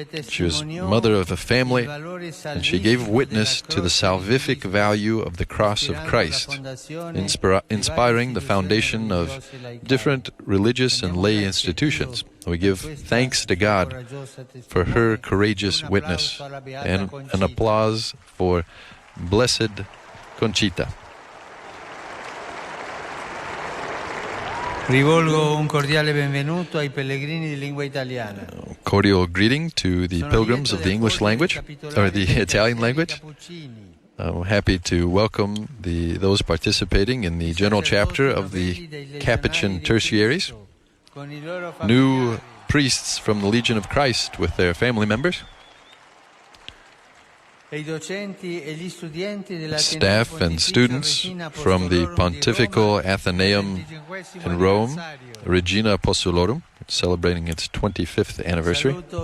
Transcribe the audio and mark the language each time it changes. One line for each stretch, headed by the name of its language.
English: She was mother of a family, and she gave witness to the salvific value of the cross of Christ, inspiring the foundation of different religious and lay institutions. We give thanks to God for her courageous witness, and an applause for Blessed Conchita.
Italian: Rivolgo un cordiale benvenuto ai pellegrini di lingua italiana.
English: Cordial greeting to the pilgrims of the English language, or the Italian language. I'm happy to welcome those participating in the general chapter of the Capuchin tertiaries, new priests from the Legion of Christ with their family members, staff and students from the Pontifical Athenaeum in Rome, Regina Apostolorum, celebrating its 25th anniversary.